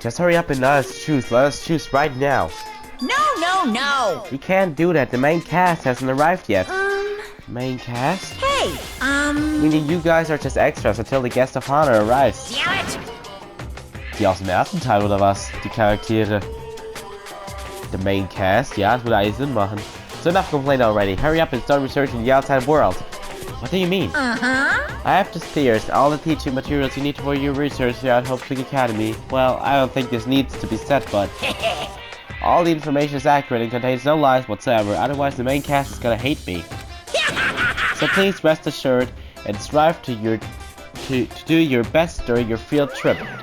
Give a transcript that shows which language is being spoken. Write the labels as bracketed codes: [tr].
[en] Just hurry up and let us choose. Let us choose right now. No! You can't do that. The main cast hasn't arrived yet. Main cast? Hey, Meaning you guys are just extras until the guest of honor arrives. damn it! [de] Die aus dem ersten Teil oder was? Die Charaktere. [en] The main cast? [de] Ja, das würde eigentlich Sinn machen. [en] So enough complaining already. Hurry up and start researching the outside world. What do you mean? I have just theories. All the teaching materials you need for your research here at Hope Spring Academy. Well, I don't think this needs to be said, but all the information is accurate and contains no lies whatsoever. Otherwise, the main cast is gonna hate me. So please rest assured and strive to do your best during your field trip.